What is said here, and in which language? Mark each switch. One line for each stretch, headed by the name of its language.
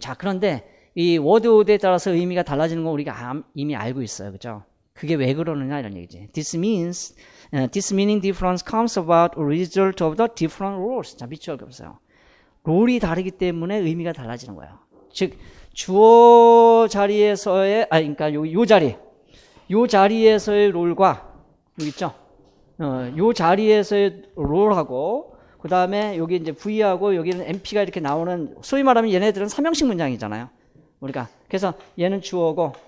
Korean: 자, 그런데 이 워드에 따라서 의미가 달라지는 건 우리가 이미 알고 있어요. 그죠? 그게 왜 그러느냐 이런 얘기지.
English: This meaning difference comes about a result of the different rules.
Korean: 자, 밑줄 그어보세요. 롤이 다르기 때문에 의미가 달라지는 거예요. 즉 주어 자리에서의 그러니까 요 자리에서의 롤과 여기 있죠. 요 자리에서의 롤하고 그 다음에 여기 이제 V하고 여기는 MP가 이렇게 나오는, 소위 말하면 얘네들은 삼형식 문장이잖아요. 우리가 그래서 얘는 주어고